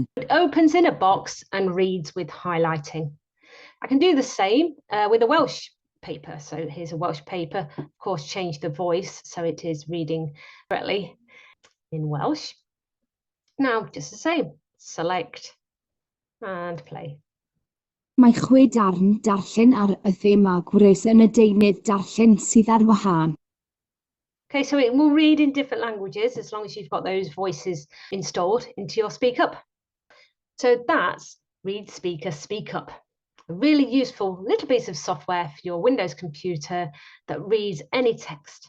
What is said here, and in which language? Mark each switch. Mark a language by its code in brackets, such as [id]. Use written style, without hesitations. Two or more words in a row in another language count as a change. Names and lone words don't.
[en] It opens in a box and reads with highlighting. I can do the same with a Welsh paper. So here's a Welsh paper, of course, change the voice so it is reading correctly in Welsh. Now, just the same, select and play. [cy] Mae 6 darn darllen ar y thema gwres yn y deunydd darllen sydd ar wahân. [en] Okay, so it will read in different languages as long as you've got those voices installed into your speakUp. So that's ReadSpeaker speakUp. A really useful little piece of software for your Windows computer that reads any text.